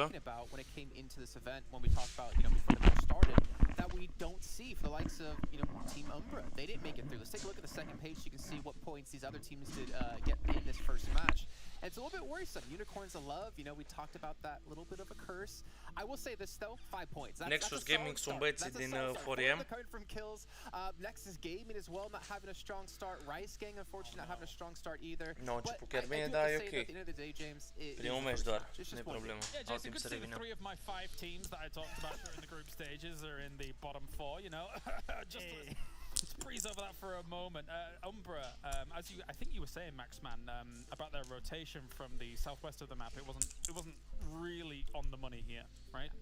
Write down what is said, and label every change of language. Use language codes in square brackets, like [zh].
[en] talking about when it came into this event, when we talked about, before the match started, that we don't see for the likes of, Team Umbra. They didn't make it through. Let's take a look at the second page. You can see what points these other teams did get in this first match. And it's a little bit worrisome. Unicorns of Love, we talked about that little bit of a curse. I will say this though, 5 points. [ro] Nexus Gaming sunt băieții din 4M. [en] From kills. Nexus Gaming as well, not having a strong start. Rice Gang, unfortunately, not having a strong start either. [ro] Nu a început chiar bine, dar e ok. Primul meci doar, nu e problemă. [en] Yeah, Jason, good to see the 3 of my 5 teams that I talked about during the group stages are in the bottom 4, just let's breeze over that for a moment. Umbra, I think you were saying, Maxman, about their rotation from the southwest of the map, it wasn't really on the money here, right?